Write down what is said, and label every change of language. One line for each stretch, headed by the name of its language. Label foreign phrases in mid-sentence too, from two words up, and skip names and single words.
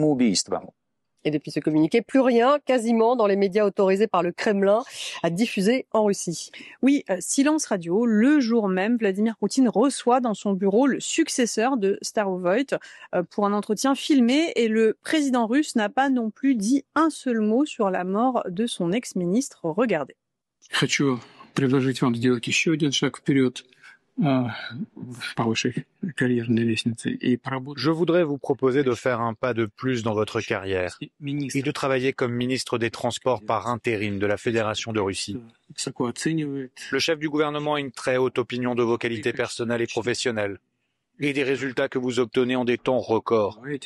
French: Et depuis ce communiqué, plus rien, quasiment, dans les médias autorisés par le Kremlin à diffuser en Russie. Oui, silence radio. Le jour même, Vladimir Poutine reçoit dans son bureau le successeur de Starovoyt pour un entretien filmé, et le président russe n'a pas non plus dit un seul mot sur la mort de son ex-ministre. Regardez.
Russian: Хочу предложить вам сделать еще один шаг вперед по вашей карьерной лестнице и поработать.
French: Je voudrais vous proposer de faire un pas de plus dans votre carrière et de travailler comme ministre des Transports par intérim de la Fédération de Russie. Le chef du gouvernement a une très haute opinion de vos qualités personnelles et professionnelles et des résultats que vous obtenez en des temps records.